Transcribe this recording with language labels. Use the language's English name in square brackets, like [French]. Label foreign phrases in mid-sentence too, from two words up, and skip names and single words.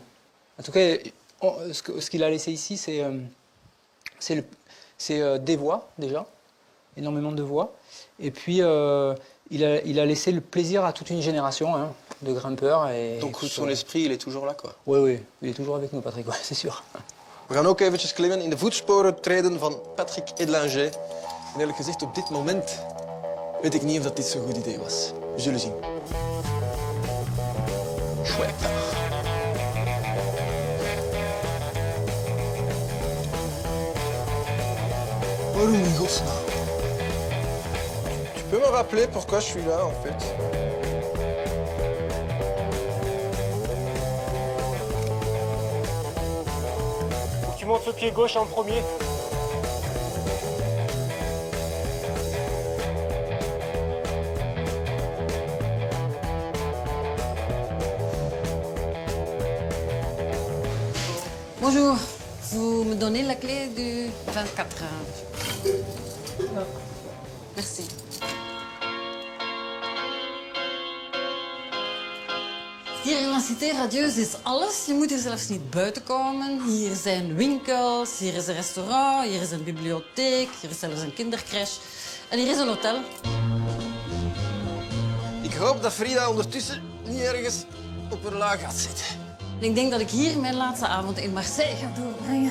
[French] En tout cas, ce qu'il a laissé ici, c'est des voix déjà, énormément de voix. Et puis il a laissé le plaisir à toute une génération de grimpeurs. Donc son esprit, il est toujours là, quoi. Oui, il est toujours avec nous, Patrick, ouais, c'est sûr. [Dutch] We gaan ook eventjes klimmen, in de voetsporen treden van Patrick Edlinger. En eerlijk gezegd, op dit moment weet ik niet of dat dit zo'n goed idee was. We zullen zien. Chouette. Waarom in godsnaam? [French] Tu peux me rappeler pourquoi je suis là, en fait? Tu montes le pied gauche en premier. Bonjour, vous me donnez la clé du 24 heures. [Dutch] Merci. Hier in La Cité Radieuse is alles. Je moet er zelfs niet buiten komen. Hier zijn winkels, hier is een restaurant, hier is een bibliotheek, hier is zelfs een kindercrash. En hier is een hotel. Ik hoop dat Frida ondertussen niet ergens op haar laag gaat zitten. En ik denk dat ik hier mijn laatste avond in Marseille ga doorbrengen.